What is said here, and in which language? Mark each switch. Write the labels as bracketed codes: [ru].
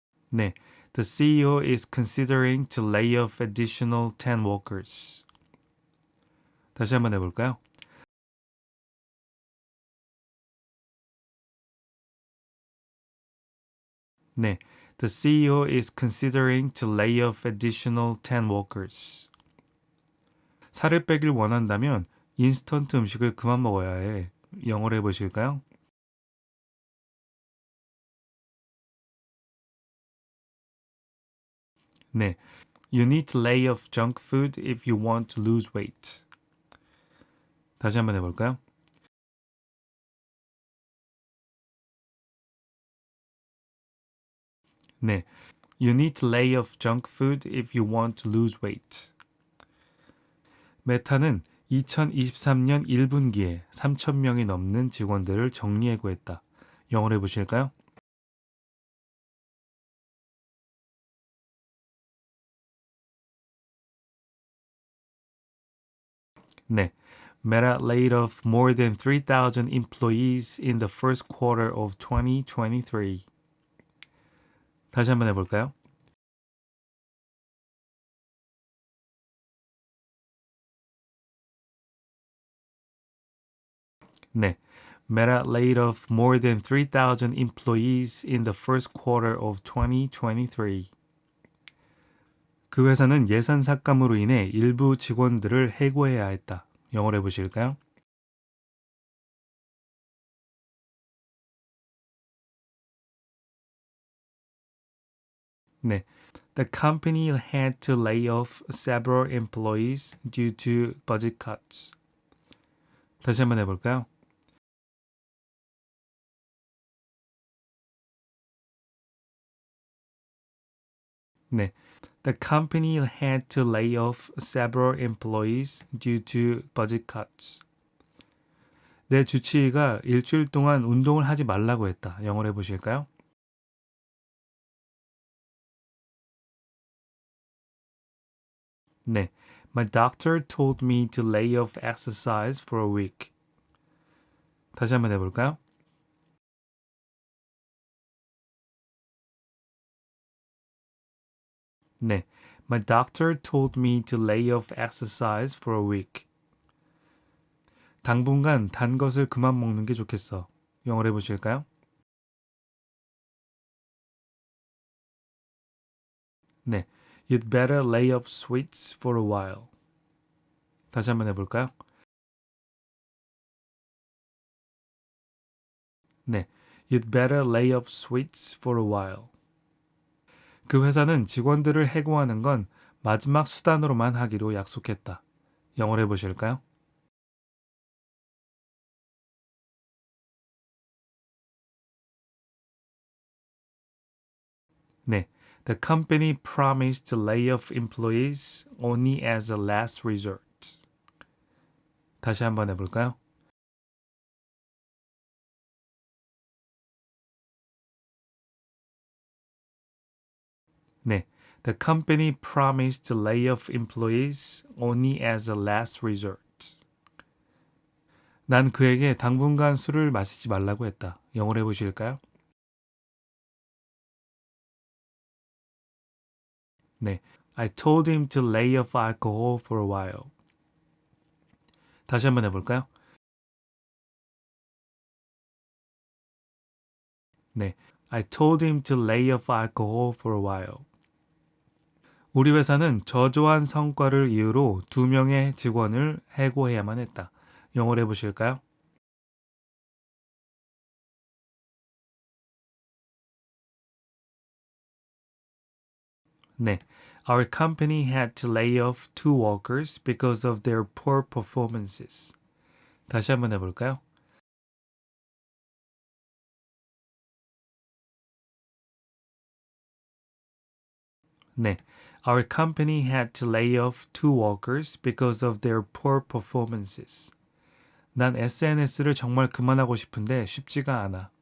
[en] 네, The CEO is considering to lay off additional 10 workers. [ko] 다시 한번 해볼까요? [en] 네, The CEO is considering to lay off additional 10 workers. [ko] 살을 빼길 원한다면 인스턴트 음식을 그만 먹어야 해. 영어로 해보실까요? [en] 네, You need to lay off junk food if you want to lose weight. [ko] 다시 한번 해볼까요? [en] 네, You need to lay off junk food if you want to lose weight. [ko] 메타는 2023년 1분기에 3,000명이 넘는 직원들을 정리해고했다. 영어로 해보실까요? [en] 네, Meta laid off more than 3,000 employees in the first quarter of 2023. [ko] 다시 한번 해볼까요? [en] 네, Meta laid off more than 3,000 employees in the first quarter of 2023. [ko] 그 회사는 예산 삭감으로 인해 일부 직원들을 해고해야 했다. 영어로 해보실까요? [en] 네, The company had to lay off several employees due to budget cuts. [ko] 다시 한번 해볼까요? [en] 네, The company had to lay off several employees due to budget cuts. [ko] 내 주치의가 일주일 동안 운동을 하지 말라고 했다. 영어로 해보실까요? [en] 네, My doctor told me to lay off exercise for a week. [ko] 다시 한번 해볼까요? [en] 네, My doctor told me to lay off exercise for a week. [ko] 당분간 단 것을 그만 먹는 게 좋겠어. 영어로 해보실까요? 네, [en] You'd better lay off sweets for a while. [ko] 다시 한번 해볼까요? [en] 네, You'd better lay off sweets for a while. [ko] 그 회사는 직원들을 해고하는 건 마지막 수단으로만 하기로 약속했다. 영어로 해보실까요? [en] 네, The company promised to lay off employees only as a last resort. [ko] 다시 한번 해볼까요? [en] 네, The company promised to lay off employees only as a last resort. [ko] 난 그에게 당분간 술을 마시지 말라고 했다. 영어로 해보실까요? [en] 네, I told him to lay off alcohol for a while. [ko] 다시 한번 해볼까요? [en] 네, I told him to lay off alcohol for a while. [ko] 우리 회사는 저조한 성과를 이유로 2명의 직원을 해고해야만 했다. 영어로 해보실까요? [en] 네, Our company had to lay off 2 workers because of their poor performances. [ko] 다시 한번 해볼까요? [en] 네, Our company had to lay off 2 workers because of their poor performances. [ko] 난 SNS를 정말 그만하고 싶은데 쉽지가 않아.